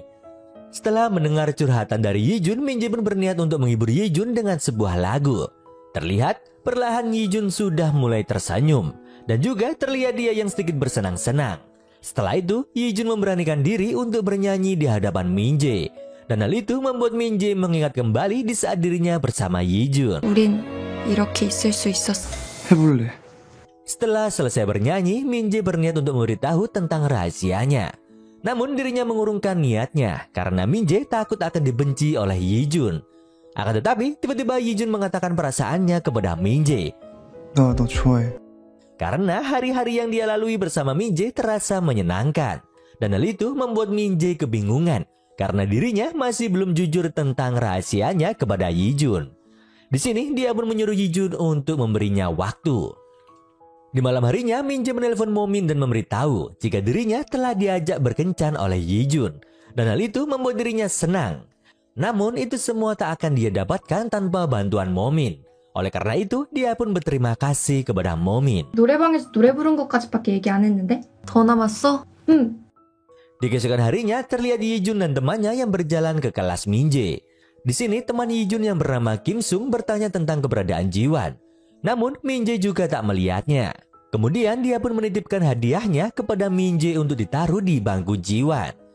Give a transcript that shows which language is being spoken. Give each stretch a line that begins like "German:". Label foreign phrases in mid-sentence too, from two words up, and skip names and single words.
Indonesian: Setelah mendengar curhatan dari Hee Jun, Min Jae pun berniat untuk menghibur Hee Jun dengan sebuah lagu. Terlihat perlahan Hee Jun sudah mulai tersenyum. Dan juga terlihat dia yang sedikit bersenang-senang. Setelah itu Hee Jun memberanikan diri untuk bernyanyi di hadapan Min Jae. Dan hal itu membuat Min Jae mengingat kembali di saat dirinya bersama Hee Jun.
Korean: 우린 이렇게 있을 수 있었어. 해볼래.
Indonesian: Setelah selesai bernyanyi, Min Jae berniat untuk memberitahu tentang rahasianya. Namun dirinya mengurungkan niatnya karena Min Jae takut akan dibenci oleh Hee Jun. Akan tetapi tiba-tiba Hee Jun mengatakan perasaannya kepada Min Jae.
Korean: 나 너 좋아해.
Indonesian: Karena hari-hari yang dia lalui bersama Min Jae terasa menyenangkan. Dan hal itu membuat Min Jae kebingungan. Karena dirinya masih belum jujur tentang rahasianya kepada Hee Jun. Di sini dia pun menyuruh Hee Jun untuk memberinya waktu. Di malam harinya, Min Jae menelpon Momin dan memberitahu jika dirinya telah diajak berkencan oleh Hee Jun. Dan hal itu membuat dirinya senang. Namun itu semua tak akan dia dapatkan tanpa bantuan Momin. Oleh karena itu, dia pun berterima kasih kepada Momin.
Korean: 노래방에서 노래 부른 것까지밖에 얘기 안 했는데? 더 남았어? 응.
Indonesian: Di keesokan harinya, terlihat Hee Jun dan temannya yang berjalan ke kelas Min Jae. Di sini, teman Hee Jun yang bernama Kim Sung bertanya tentang keberadaan Jiwan. Namun, Min Jae juga tak melihatnya. Kemudian, dia pun menitipkan hadiahnya kepada Min Jae untuk ditaruh di bangku Jiwan.